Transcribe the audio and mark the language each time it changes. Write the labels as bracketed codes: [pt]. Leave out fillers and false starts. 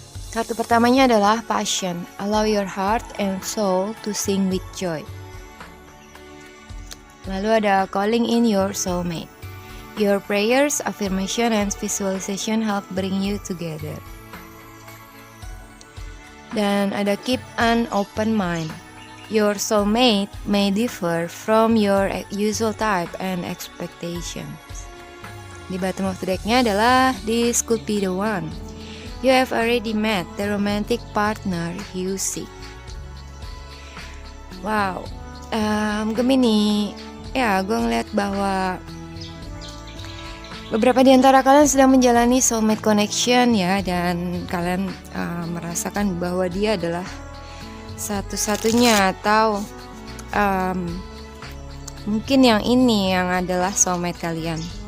[id] Kartu pertamanya adalah Passion. [en] Allow your heart and soul to sing with joy. [id] Lalu ada [en] Calling in your soulmate. Your prayers, affirmation, and visualization help bring you together. [id] Dan ada [en] Keep an open mind. Your soulmate may differ from your usual type and expectations. Di bottom of the decknya adalah This could be the one. You have already met the romantic partner you seek. [id] Wow, Gemini, ya gue ngeliat bahwa beberapa di antara kalian sedang menjalani soulmate connection ya, dan kalian merasakan bahwa dia adalah satu-satunya, atau mungkin yang ini yang adalah soulmate kalian.